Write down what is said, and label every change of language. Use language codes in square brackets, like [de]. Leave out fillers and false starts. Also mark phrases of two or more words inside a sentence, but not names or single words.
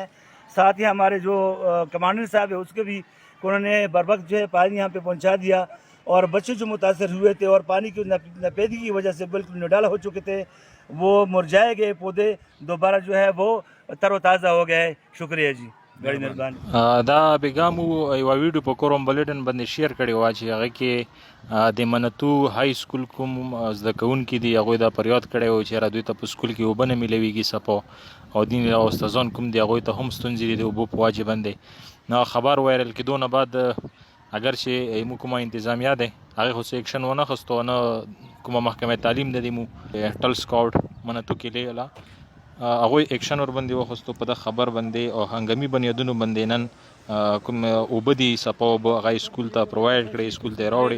[ur] ساتھ ہی ہمارے جو کمانڈر صاحب ہیں اس کے بھی انہوں نے بروقت جو ہے پانی یہاں پہ پہنچا دیا، اور بچے جو متاثر ہوئے تھے اور پانی کی ناپیدگی کی وجہ سے بالکل نڈال ہو چکے تھے، وہ مرجھائے گئے پودے دوبارہ جو ہے وہ تر و تازہ ہو گئے۔ شکریہ جی، بڑی مہربانی۔ [ps] دا پیغام یو ویډیو په کوروم بلټن باندې شیر کړی و چې هغه کې د منتو [en] high school [ps] کوم زده کوونکي دي هغوی دا فریاد کړی و چې یاره دوی ته په سکول کې اوبه نه میلویږي صفا، او دین او استادان کوم دي هغوی ته هم ستونزې دي د اوبو په وجې باندې. نو خبر وایرل کېدو نه بعد اگر چې مو کومه انتظامیه دی هغې خو څه اکشن ونه خستو، نه کومه محکمه تعلیم ده د مو ټل سکاوټ منتو کې لیږله هغوی اکشن ور باندې وخستو په د خبر باندې او هنګامي بنیادونو باندې نن کوم اوبه دي صفا اوبه هغه سکول ته پرووایډ کړي، سکول ته یې راوړي.